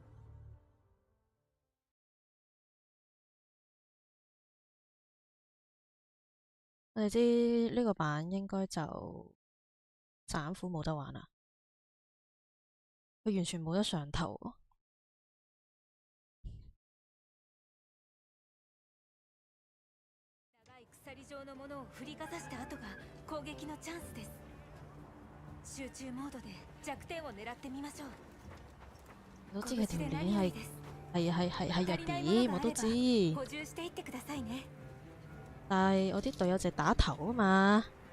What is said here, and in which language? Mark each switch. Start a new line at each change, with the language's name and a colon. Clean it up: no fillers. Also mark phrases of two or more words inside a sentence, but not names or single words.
Cantonese: 我哋知呢個版應該就斬斧冇得玩啦，佢完全冇得上頭喎。
Japanese: 鎖状のものを振りかざした後が攻撃のチャンスです。集中モードで弱点を狙ってみましょう。
Cantonese: 我都知佢條鏈係弱點，我都知。
Japanese: 補充していってくださいね。
Cantonese: 但係我啲隊友就打頭啊嘛。